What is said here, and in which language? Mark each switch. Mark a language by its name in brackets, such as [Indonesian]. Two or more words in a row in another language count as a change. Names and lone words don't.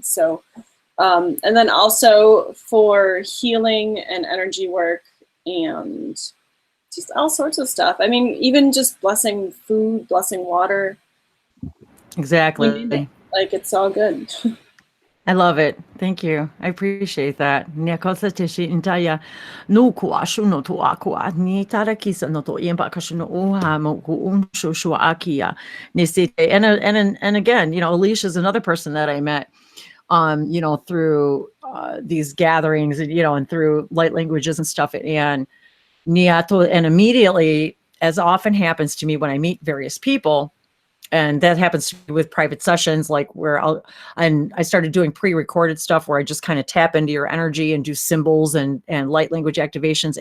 [English] So, and then also for healing and energy work and just all sorts of stuff. I mean, even just blessing food, blessing water. Exactly. Like it's all good. I love it. Thank you. I appreciate that. Nia kosa te shi intaya no kua shuno to akua ni tarakisa no to yemba kashuno uha mo ku unsho shua akia ni site. And again, you know, Alicia's another person that I met, you know, through these gatherings, and, you know, and through light languages and stuff. And Niato, and immediately, as often happens to me when I meet various people, and that happens to me with private sessions, like where I started doing pre-recorded stuff where I just kind of tap into your energy and do symbols and light language activations.